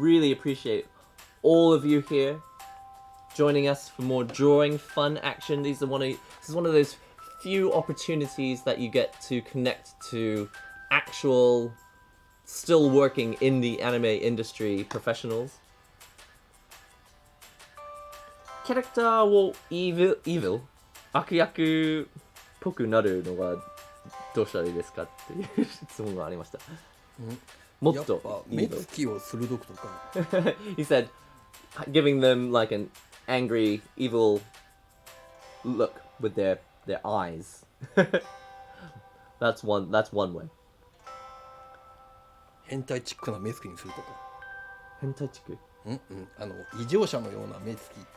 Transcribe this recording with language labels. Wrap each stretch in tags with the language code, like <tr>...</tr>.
<en>Really appreciate all of you here joining us for more drawing fun action. This is one of those few opportunities that you get to connect to actual still working in the anime industry professionals.</en> <ja>キャラクターをevil 悪役っぽくなるのがどうしたらいいですかっていう質問がありました。もっとやっぱ目つきを鋭くとか。</ja> <en>He said giving them like an angry evil look with their eyes. that's one way.</en> <ja>変態チックな目つきにするとか。変態チック。異常者のような目つき。</ja>